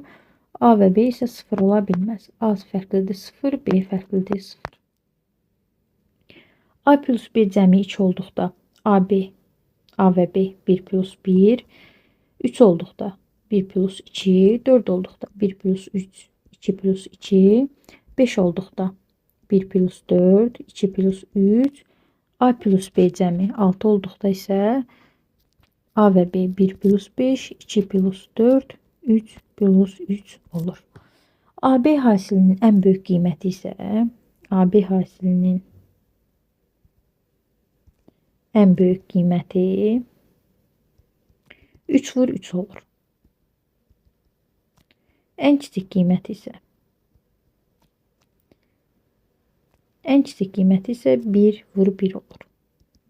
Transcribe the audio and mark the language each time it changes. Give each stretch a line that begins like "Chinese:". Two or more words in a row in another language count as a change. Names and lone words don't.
Azerbaijani: A və B isə 0 ola bilməz. A fərqlidir 0, B fərqlidir 0. A plus B cəmi 2 olduqda A və B 1 plus 1, 3 olduqda 1 plus 2, 4 olduqda 1 plus 3, 2 plus 2, 5 olduqda 1 plus 4, 2 plus 3, A plus B cəmi 6 olduqda isə A və B 1 plus 5, 2 plus 4, 3 plus 3 olur. AB hasilinin ən böyük qiyməti isə AB hasilinin ən böyük qiyməti 3 vur 3 olur. Ən kiçik qiyməti isə 1 vur 1 olur.